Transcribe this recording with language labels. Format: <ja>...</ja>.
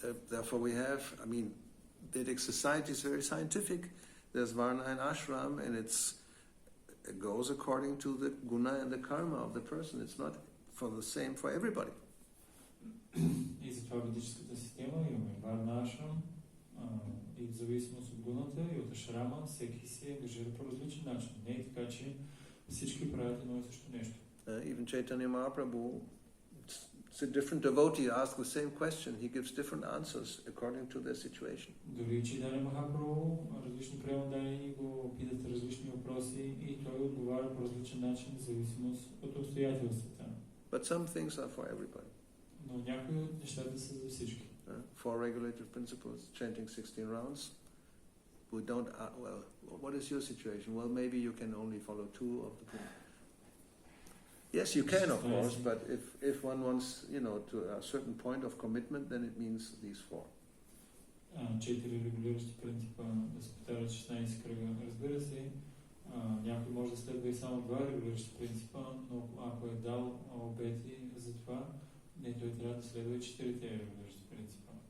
<en>Therefore we have, I mean, Vedic society is very scientific. There's Varna and Ashram and it goes according to the guna and the karma of the person. It's not for the same for everybody.</en> <bg>И затова ведическата система имаме Варна Ашрам и в зависимост от гуната и от ашрама всеки се ангажира по различен начин. Не е така, че всички правят едно и също нещо.</bg> <en>Even Chaitanya Mahaprabhu, it's a different devotee asks the same question. He gives different answers according to their situation.</en> <bg>Дори Чайтаня Махапрабху, различни преданни го питат различни въпроси и той отговаря по различен начин в зависимост от обстоятелствата.</bg> <en>But some things are for everybody.</en> <bg>Но някои от нещата са за всички.</bg> <en>Four regulative principles, chanting 16 rounds. We don't, well, what is your situation? Well, maybe you can only follow two of the principles. Yes, you can, of course, but if one wants, to a certain point of commitment, then it means these four.</en> <bg>4 регулиращи принципа да се повтарят 16 кръга. Разбира се, някой може да следва и само 2 регулиращи принципа, но ако е дал обети за това, не, той трябва да следва и 4-те регулиращи принципа.</bg>